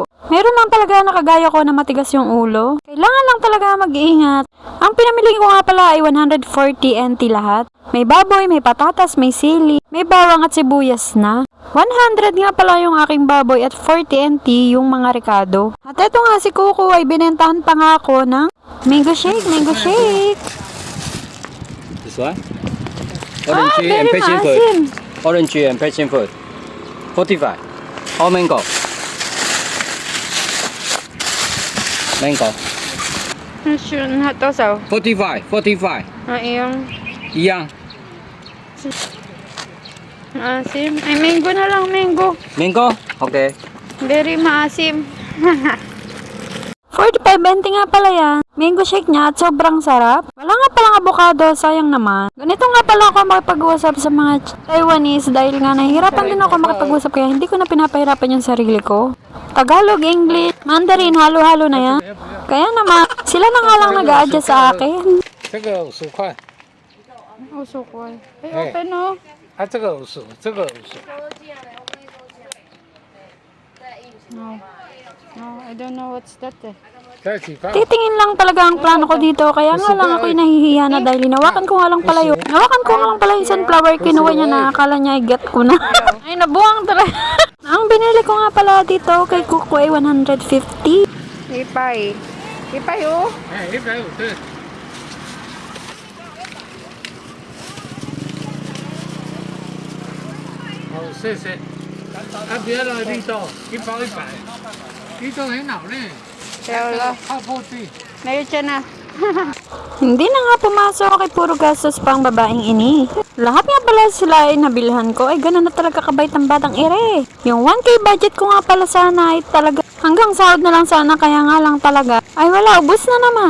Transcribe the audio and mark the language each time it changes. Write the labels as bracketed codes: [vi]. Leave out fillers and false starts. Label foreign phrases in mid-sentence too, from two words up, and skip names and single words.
[tl] Meron lang talaga nakagaya ko na matigas yung ulo. Kailangan lang talaga mag-iingat. Ang pinamili ko nga pala ay 140 NT lahat. May baboy, may patatas, may sili, may bawang at sibuyas na. 100 nga pala yung aking baboy at 40 NT yung mga ricado. At eto nga si Kuko ay binentahan pa nga ako ng [en] mango shake, mango shake. This one? Orange and passion fruit. Orange and passion fruit. 45. Or mango? Mango. [zh] 是它多少？ [en] 45. 45. [zh] 一样。一样。 [tl] Maasim. Ay, mango na lang, mango. [en] Mango? Okay. [tl] Very maasim. 45-20 nga pala yan. [en] Mango shake [tl] niya at sobrang sarap. Wala nga palang avocado, sayang naman. Ganito nga pala ako makipag-usap sa mga Taiwanese dahil nga nahihirapan din ako makipag-usap kaya hindi ko na pinapahirapan yung sarili ko. Tagalog, English, Mandarin, halo-halo na yan. Kaya naman, sila na nga lang nag-a-adjust sa akin. [zh] 这个50块， [tl] Uso ko. Ay, open no. [zh] 这个50，这个50。 [en] No. No, I don't know what's that eh. [zh] 这几块？ [tl] Titingin lang talaga ang plano ko dito kaya nga lang ako'y nahihiya na dahil hinawakan ko nga lang pala yun. Hinawakan ko nga lang pala yung sunflower, kinuha niya na akala niya ay get ko na. Ay, nabuwang talaga. Ang binili ko nga pala dito kay Kuko ay 150. Ipay. Ipay oh. [zh] 哎，150。好，谢谢。啊，别了，绿豆，1包100。绿豆很好呢， [tl] Kaya wala. [zh] 泡泡地。 [tl] Meron siya na. Hindi na nga pumasok kay puro gastos pang babaeng ini. Lahat nga pala sila ay nabilhan ko ay gano'n na talaga kabait ang batang ere. Yung 1K budget ko nga pala sana ay talaga hanggang sahod na lang sana kaya nga lang talaga ay wala, ubos na naman.